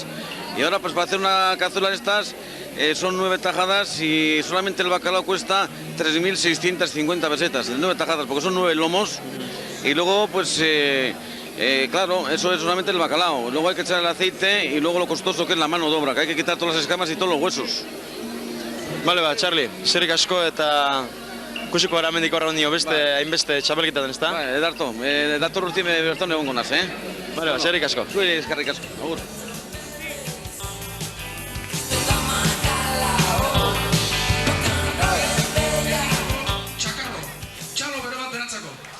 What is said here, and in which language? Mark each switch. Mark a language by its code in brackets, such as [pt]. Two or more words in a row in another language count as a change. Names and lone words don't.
[es] Y ahora pues para hacer una cazuela de estas son 9 tajadas y solamente el bacalao cuesta 3.650 pesetas, de 9 tajadas, porque son 9 lomos. Y luego pues claro, eso es solamente el bacalao. Luego hay que echar el aceite y luego lo costoso que es la mano de obra, que hay que quitar todas las escamas y todos los huesos. Vale, Charlie, [eu] eskerrik asko eta ikusiko gara hemendik aurrera ondio hainbeste txapelketaten, ezta? Dator urte bertan egongo naz, Vale, eskerrik asko. Zuei eskerrik asko. Agur. Txakarro, txalo bero bat berantzako.